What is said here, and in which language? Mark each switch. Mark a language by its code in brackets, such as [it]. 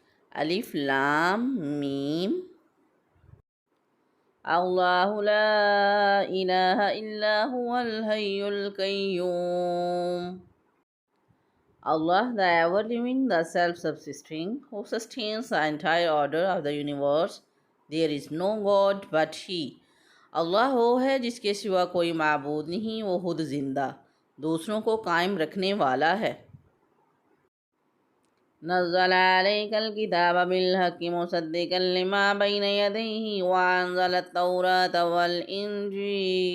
[ar] الف لام میم. اللہ لا الہ الا هو الحی القیوم. [en] Allah, the ever-living, the self-subsisting, who sustains the entire order of the universe. There is no God but He. [ur] اللہ وہ ہے جس کے سوا کوئی معبود نہیں، وہ خود زندہ، دوسروں کو قائم رکھنے والا ہے. [ar] نزل عليك الكتاب بالحق مصدقا لما بين يديه وأنزل التوراة والإنجيل.